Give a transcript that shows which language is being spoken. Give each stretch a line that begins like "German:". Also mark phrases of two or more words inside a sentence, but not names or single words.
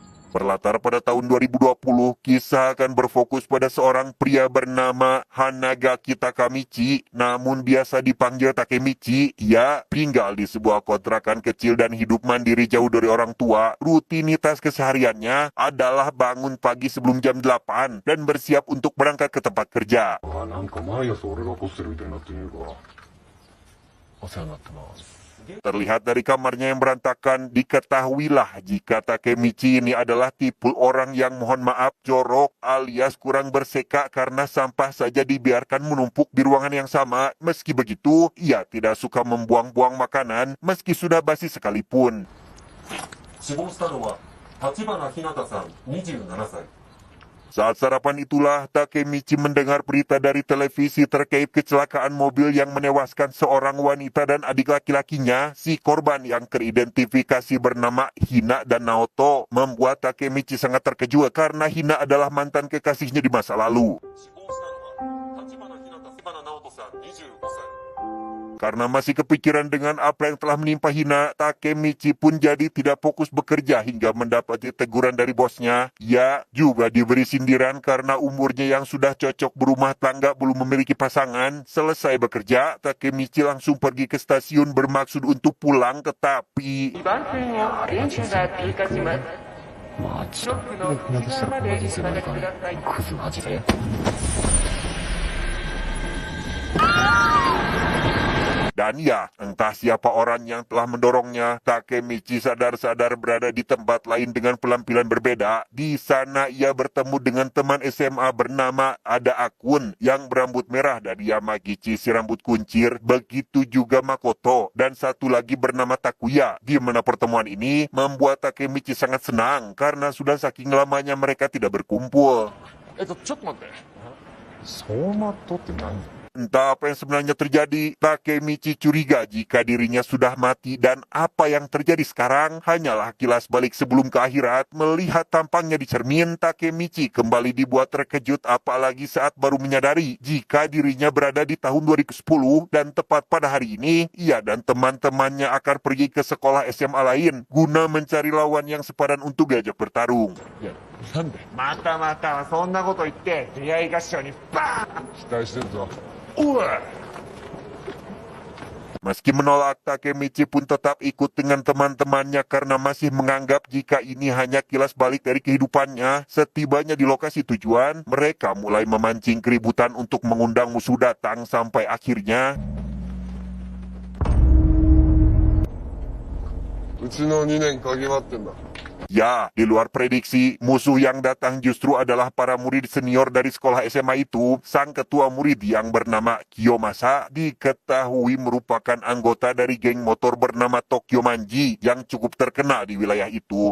Indonesian: Berlatar pada tahun 2020, kisah akan berfokus pada seorang pria bernama Hanagaki Takemichi, namun biasa dipanggil Takemichi. Ia tinggal di sebuah kontrakan kecil dan hidup mandiri jauh dari orang tua. Rutinitas kesehariannya adalah bangun pagi sebelum jam 8 dan bersiap untuk berangkat ke tempat kerja.
Japanese: なんか毎朝俺が起こしてるみたいになってるからお世話になってます。
Indonesian: Terlihat dari kamarnya yang berantakan, diketahuilah jika Takemichi ini adalah tipe orang yang mohon maaf jorok alias kurang berseka karena sampah saja dibiarkan menumpuk di ruangan yang sama. Meski begitu, ia tidak suka membuang-buang makanan meski sudah basi sekalipun.
Japanese: 死亡したのは立花ひなたさん、27歳。
Indonesian: Saat sarapan itulah, Takemichi mendengar berita dari televisi terkait kecelakaan mobil yang menewaskan seorang wanita dan adik laki-lakinya. Si korban yang teridentifikasi bernama Hina dan Naoto membuat Takemichi sangat terkejut karena Hina adalah mantan kekasihnya di masa lalu.
Japanese: 死亡したのは立花ひなた、立花直人さん、25歳。
Indonesian: Karena masih kepikiran dengan apa yang telah menimpa Hina, Takemichi pun jadi tidak fokus bekerja hingga mendapati teguran dari bosnya. Ia juga diberi sindiran karena umurnya yang sudah cocok berumah tangga belum memiliki pasangan. Selesai bekerja, Takemichi langsung pergi ke stasiun bermaksud untuk pulang, tetapi
Japanese: まあ、ちょっと船出したらこんな人生になるからね。クズマジで。
Indonesian: dan ya, entah siapa orang yang telah mendorongnya, Takemichi sadar-sadar berada di tempat lain dengan penampilan berbeda. Di sana ia bertemu dengan teman SMA bernama Ada Akun yang berambut merah dan Yamagichi si rambut kuncir. Begitu juga Makoto dan satu lagi bernama Takuya. Di mana pertemuan ini membuat Takemichi sangat senang karena sudah saking lamanya mereka tidak berkumpul.
Japanese: ちょっと待って。走馬灯って何？
Indonesian: Entah apa yang sebenarnya terjadi, Takemichi curiga jika dirinya sudah mati dan apa yang terjadi sekarang hanyalah kilas balik sebelum ke akhirat. Melihat tampangnya di cermin, Takemichi kembali dibuat terkejut apalagi saat baru menyadari jika dirinya berada di tahun 2010 dan tepat pada hari ini, ia dan teman-temannya akan pergi ke sekolah SMA lain guna mencari lawan yang sepadan untuk diajak bertarung.
Japanese: なんで？またまたそんなこと言って出会い頭にバーン。期待してるぞ。
Indonesian: Meski menolak, Takemichi pun tetap ikut dengan teman-temannya karena masih menganggap jika ini hanya kilas balik dari kehidupannya. Setibanya di lokasi tujuan, mereka mulai memancing keributan untuk mengundang musuh datang sampai akhirnya
Japanese: うちの2年嗅ぎ回ってんだ。
Indonesian: ya, di luar prediksi, musuh yang datang justru adalah para murid senior dari sekolah SMA itu. Sang ketua murid yang bernama Kiyomasa diketahui merupakan anggota dari geng motor bernama Tokyo Manji yang cukup terkenal di wilayah itu.